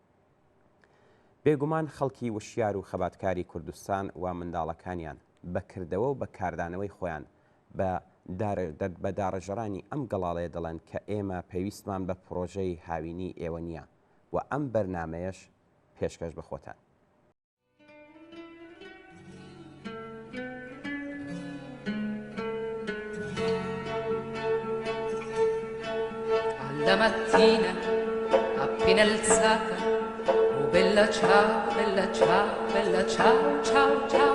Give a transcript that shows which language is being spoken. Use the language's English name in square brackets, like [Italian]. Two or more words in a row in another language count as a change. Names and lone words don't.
[Central Kurdish] بێگومان خەڵکی وشیار و خەباتکاری کوردستان و منداڵەکانیان بەکردەوە و بە کاردانەوەی خۆیان بە داڕەژەرانی ئەم گەڵاڵەیە دەڵێن کە ئێمە پێویستمان بە پرۆژەی هاوینی ئێوە نییە و ئەم بەرنامەیەش پێشکەش بخۆتان. [Italian] Alla mattina appena alzata, oh bella ciao, bella ciao, bella ciao, ciao, ciao.